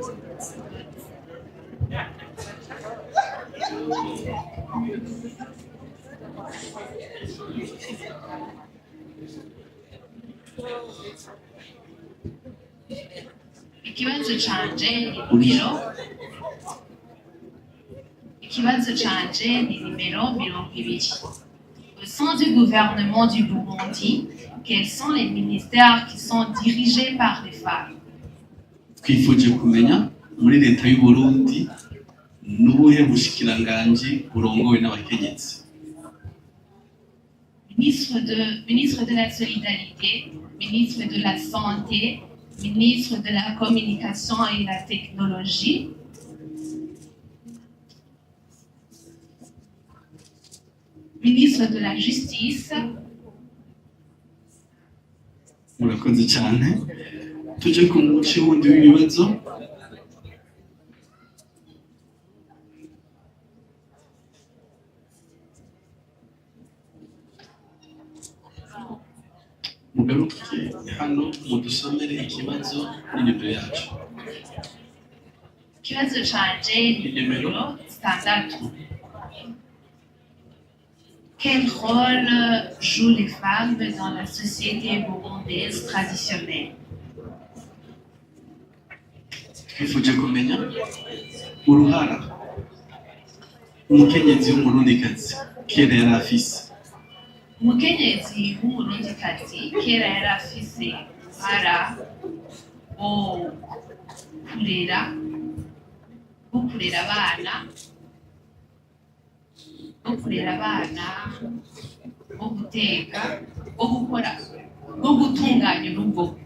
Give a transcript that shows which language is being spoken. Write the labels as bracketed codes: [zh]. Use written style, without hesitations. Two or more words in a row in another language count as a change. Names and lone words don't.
[rn] Ikibazo canje ni nimero 20. [fr] Au sein du gouvernement du Burundi, quels sont les ministères qui sont dirigés par les femmes? [rn] Twifuje kumenya muri leta y'u Burundi n'ubuhe bushikiranganji burongowe n'abakenyezi. [fr] Ministre de la Solidarité, ministre de la Santé, ministre de la Communication et la Technologie, ministre de la Justice. [rn] Murakoze cyane. Tuje ku muce wundi w'ibibazo. Mugaruke hano mudusomere ikibazo n'inimero yacu. Ikibazo canje ni nimero 6. [fr] Quel rôle jouent les femmes dans la société burundaise traditionnelle? [rn] Twifuje kumenya uruhara umukenyezi w'umurundikazi kera yari afise. Umukenyezi w'umurundikazi kera yari afise uruhara wo kurera abana, wo guteka, wo gutunganya urugo.